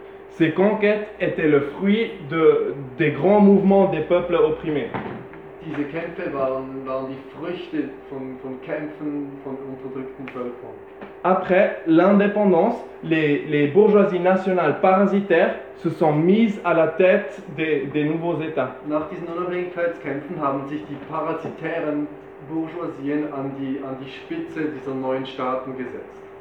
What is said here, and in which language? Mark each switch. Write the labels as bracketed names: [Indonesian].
[French] Ces conquêtes étaient le fruit des grands mouvements des peuples opprimés. [German] Diese Kämpfe waren die Früchte von Kämpfen von unterdrückten Völkern. [French] Après l'indépendance, les bourgeoisies nationales parasitaires se sont mises à la tête des nouveaux États. [German] Nach diesen Unabhängigkeitskämpfen haben sich die parasitären Bourgeoisien an die Spitze dieser neuen Staaten gesetzt.